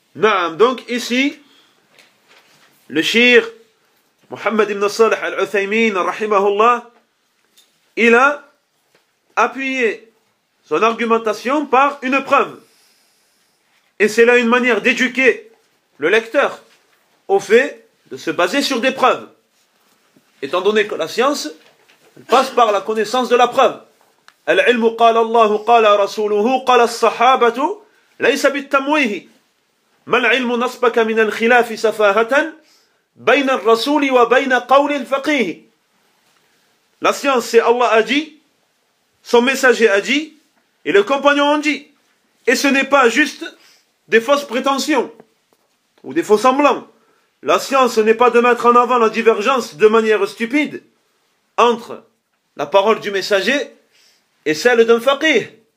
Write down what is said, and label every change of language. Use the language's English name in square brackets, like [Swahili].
[French] Naam, donc ici, le shir Muhammad ibn Salih Al-Uthaymin, rahimahullah, il a appuyé son argumentation par une preuve. Et c'est là une manière d'éduquer le lecteur au fait de se baser sur des preuves. Étant donné que la science elle passe par la connaissance de la preuve. [Arabic] العلم قال الله قال رسوله قال الصحابة ليس بالتمويه ما العلم نصبك من الخلاف سفاهة بين الرسول وبين قول الفقيه. [French] La science, c'est Allah a dit, son messager a dit, et les compagnons ont dit. Et ce n'est pas juste des fausses prétentions ou des faux semblants. La science n'est pas de mettre en avant la divergence de manière stupide entre la parole du messager et celle d'un faqih.